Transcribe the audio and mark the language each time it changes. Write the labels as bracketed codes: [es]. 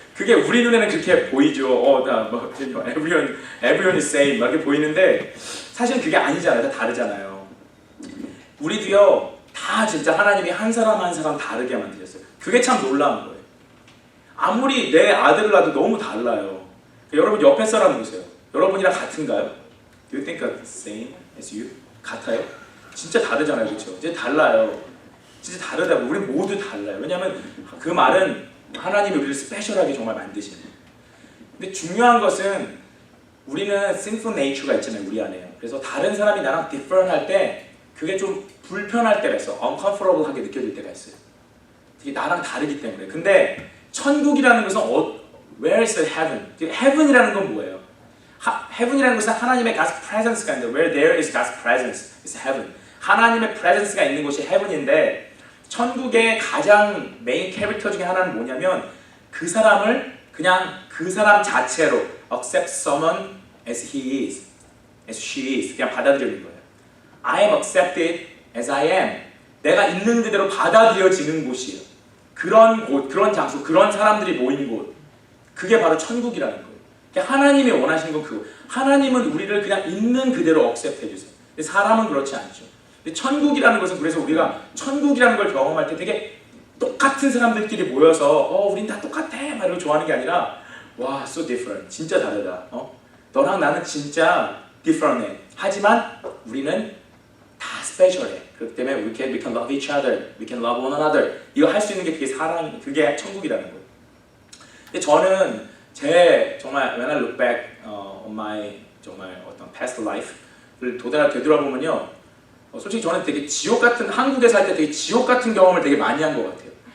[ko] 그게 우리 눈에는 그렇게 보이죠. [en] everyone is same [ko] 막 이렇게 보이는데 사실 그게 아니잖아요. 다 다르잖아요. 우리도요 다 진짜 하나님이 한 사람 한 사람 다르게 만드셨어요. 그게 참 놀라운 거예요. 아무리 내 아들을 낳아도 너무 달라요. 여러분 옆에 사람 보세요. 여러분이랑 같은가요? [en] Do you think the same as you? [ko] 같아요? 진짜 다르잖아요, 그렇죠? 이제 달라요. 진짜 다르다고. 우리 모두 달라요. 왜냐하면 그 말은 하나님이 우리를 스페셜하게 정말 만드시는 거예요. 근데 중요한 것은 우리는 sinful nature가 있잖아요, 우리 안에. 그래서 다른 사람이 나랑 different 할 때 그게 좀 불편할 때가 있어. uncomfortable하게 느껴질 때가 있어요. 되게 나랑 다르기 때문에. 근데 천국이라는 것은 [en] where is the heaven? [ko] heaven이라는 건 뭐예요? [en] heaven이라는 것은 하나님의 God's presence가 있는데 where there is God's presence is heaven. [ko] 하나님의 presence가 있는 곳이 heaven인데 천국의 가장 메인 캐릭터 중에 하나는 뭐냐면 그 사람을 그냥 그 사람 자체로 [en] accept someone as he is, as she is. [ko] 그냥 받아들이는 거예요. [en] I am accepted as I am. [ko] 내가 있는 그대로 받아들여지는 곳이에요. 그런 곳, 그런 장소, 그런 사람들이 모인 곳. 그게 바로 천국이라는 거예요. 하나님이 원하시는 건 그거. 하나님은 우리를 그냥 있는 그대로 accept 해주세요. 근데 사람은 그렇지 않죠. 근데 천국이라는 것은 그래서 우리가 천국이라는 걸 경험할 때 되게 똑같은 사람들끼리 모여서 우린 다 똑같아 막 이러고 좋아하는 게 아니라 와, [en] so different. [ko] 진짜 다르다. 너랑 나는 진짜 different해. 하지만 우리는 다 special해. 그렇기 때문에 [en] we can love each other, we can love one another. [ko] 이거 할 수 있는 게 그게 사랑, 그게 천국이라는 거예요. 근데 저는 제 정말 [en] when I look back on my [ko] 정말 어떤 past life를 되돌아보면요, 솔직히 저는 되게 지옥 같은 한국에 살 때 되게 지옥 같은 경험을 되게 많이 한 것 같아요.